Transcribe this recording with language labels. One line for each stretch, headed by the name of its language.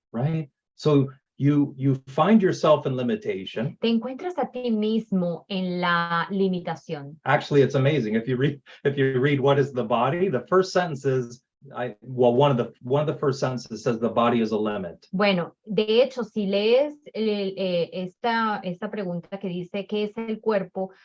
English: Right? So you find yourself in limitation.
Spanish: Te encuentras a ti mismo en la limitación.
English: Actually, it's amazing. If you read what is the body, the first sentence is, one of the first sentences says the body is a limit.
Spanish: Bueno, de hecho, si lees esta pregunta que dice ¿qué es el cuerpo?